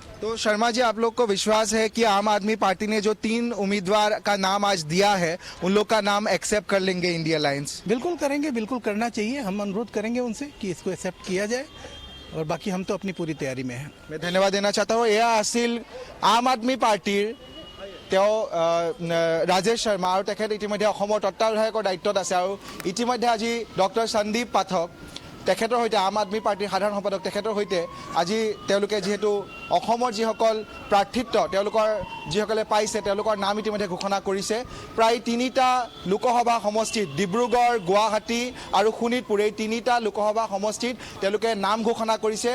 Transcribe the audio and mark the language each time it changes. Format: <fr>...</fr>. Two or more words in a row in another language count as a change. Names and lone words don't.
<hi>तो शर्मा जी, आप लोग को विश्वास है कि आम आदमी पार्टी ने जो 3 उम्मीदवार का नाम आज दिया है उन लोग का नाम एक्सेप्ट कर लेंगे इंडिया अलायंस? बिल्कुल करेंगे, बिल्कुल करना चाहिए, हम अनुरोध करेंगे उनसे कि इसको एक्सेप्ट किया जाए, और बाकी हम तो अपनी पूरी तैयारी में हैं। मैं धन्यवाद देना चाहता हूँ।</hi> <as>এয়া আছিল আম আদমি পাৰ্টিৰ ৰাজেশ শৰ্মা, আৰু তেখেত ইতিমধ্যে अहोমৰ তত্ত্বাৱধায়কৰ দায়িত্বত আছে, আৰু ইতিমধ্যে আজি ডক্টৰ সন্দীপ পাঠক তেখেতৰ সৈতে আম আদমি পাৰ্টিৰ সাধাৰণ সম্পাদক তেখেতৰ সৈতে আজি তেওঁলোকে যিহেতু অসমৰ যিসকল প্ৰাৰ্থিত্ব তেওঁলোকৰ যিসকলে পাইছে তেওঁলোকৰ নাম ইতিমধ্যে ঘোষণা কৰিছে। প্ৰায় 3টা লোকসভা সমষ্টিত, ডিব্ৰুগড়, গুৱাহাটী আৰু শোণিতপুৰ, এই 3টা লোকসভা সমষ্টিত তেওঁলোকে নাম ঘোষণা কৰিছে।</as>